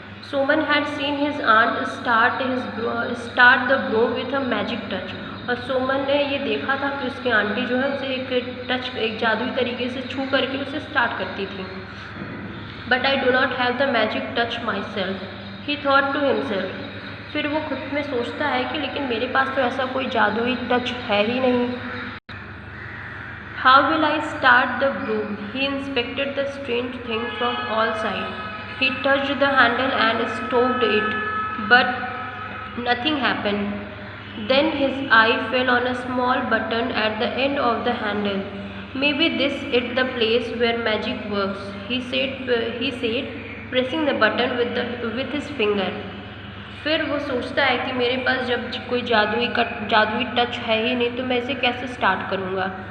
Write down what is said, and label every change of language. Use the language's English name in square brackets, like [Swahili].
[English] Soman had seen his aunt start the broom with a magic touch, [Hindi] और सोमन ने ये देखा था कि उसकी आंटी जो है उसे एक जादुई तरीके से छू करके उसे स्टार्ट करती थी। [English] But I do not have the magic touch myself, he thought to himself. [Hindi] फिर वो खुद में सोचता है कि लेकिन मेरे पास तो ऐसा कोई जादुई टच है ही नहीं। [English] How will I start the broom? He inspected the strange thing from all sides. He touched the handle and stroked it, but nothing happened. Then his eye fell on a small button at the end of the handle. Maybe this is the place where magic works, he said, pressing the button with his finger. [Hindi] फिर वो सोचता है कि मेरे पास जब कोई जादुई touch है ही नहीं तो मैं इसे कैसे स्टार्ट करूँगा।